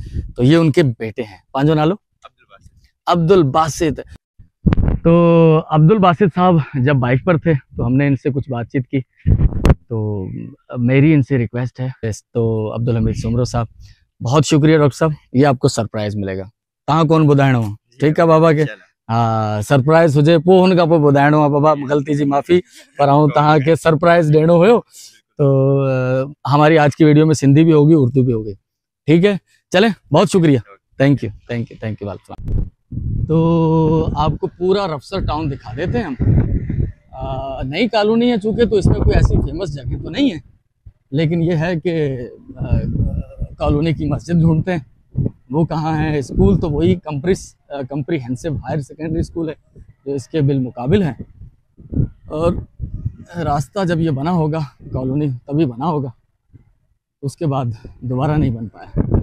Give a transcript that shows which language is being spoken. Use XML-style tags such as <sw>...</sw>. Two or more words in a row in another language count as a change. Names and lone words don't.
<ur>تو یہ ان کے بیٹے ہیں، پانچو نالو عبدالباسط. تو عبدالباسط صاحب جب بائیک پر تھے تو ہم نے ان سے کچھ بات چیت کی، تو میری ان سے ریکویسٹ ہے، تو عبدالحمید سومرو صاحب، بہت شکریہ ڈاکٹر صاحب، یہ آپ کو سرپرائز ملے گا.</ur> <sd>तव्हां कौन ॿुधाइणो आहे,</sd> <ur>ٹھیک ہے بابا کے?</ur> <sd>हाँ, सरप्राइज हुजे पोइ हुन खां पोइ ॿुधाइणो आहे बाबा, गलती जी माफ़ी, पर आऊं तव्हांखे सरप्राइज ॾियणो हुयो।</sd> <ur>تو ہماری آج کی ویڈیو میں سندھی بھی ہوگی، اردو بھی ہوگی، ٹھیک ہے? چلیں، بہت شکریہ,</ur> <en>thank you thank you thank you.</en> <ur>تو آپ کو پورا رفسر ٹاؤن دکھا دیتے ہیں ہم. نئی کالونی ہے چونکہ، تو اس میں کوئی ایسی فیمس جگہ تو نہیں ہے، لیکن یہ ہے کہ کالونی کی مسجد ڈھونڈتے ہیں، وہ کہاں ہے. اسکول تو وہی کمپریہینسو ہائر سیکنڈری اسکول ہے جو اس کے بالمقابل ہے، اور راستہ جب یہ بنا ہوگا، کالونی تبھی بنا ہوگا، اس کے بعد دوبارہ نہیں بن پایا.</ur>